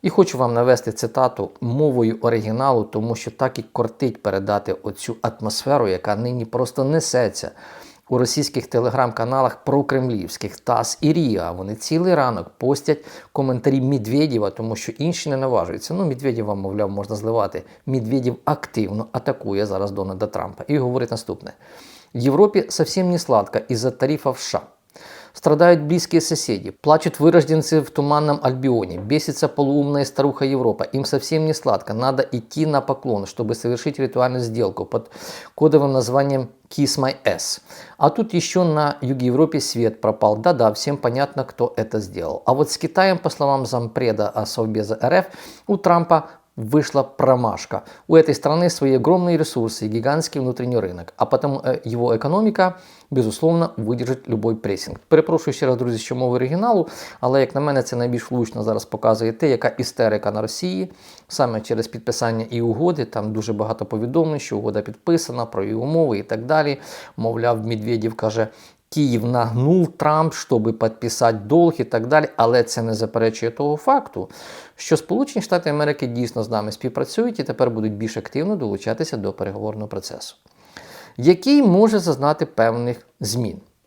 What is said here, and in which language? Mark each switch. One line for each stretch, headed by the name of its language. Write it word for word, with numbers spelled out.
Ukrainian: І хочу вам навести цитату мовою оригіналу, тому що так і кортить передати оцю атмосферу, яка нині просто несеться у російських телеграм-каналах прокремлівських ТАСС і РІА. Вони цілий ранок постять коментарі Медведєва, тому що інші не наважуються. Ну, Медведєва, мовляв, можна зливати. Медведєв активно атакує зараз Дональда Трампа. І говорить наступне. В Європі зовсім не сладко із-за тарифів США.
Russian: Страдают близкие соседи, плачут вырожденцы в туманном Альбионе, бесится полуумная старуха Европа, им совсем не сладко, надо идти на поклон, чтобы совершить ритуальную сделку под кодовым названием
English: Kiss My Ass.
Russian: А тут еще на юге Европе свет пропал, да-да, всем понятно, кто это сделал. А вот с Китаем, по словам зампреда Совбеза РФ, у Трампа вышла промашка. У этой страны свои огромные ресурсы и гигантский внутренний рынок, а потому его экономика, безусловно, выдержить любой пресінг.
Ukrainian: Перепрошую ще раз, друзі, що мови оригіналу, але, як на мене, це найбільш влучно зараз показує те, яка істерика на Росії, саме через підписання і угоди, там дуже багато повідомлень, що угода підписана, про її умови і так далі. Мовляв, Медведєв каже, Київ нагнув Трамп, щоб підписати долг і так далі, але це не заперечує того факту, що Сполучені Штати Америки дійсно з нами співпрацюють і тепер будуть більш активно долучатися до переговорного процесу, який може зазнати певних змін.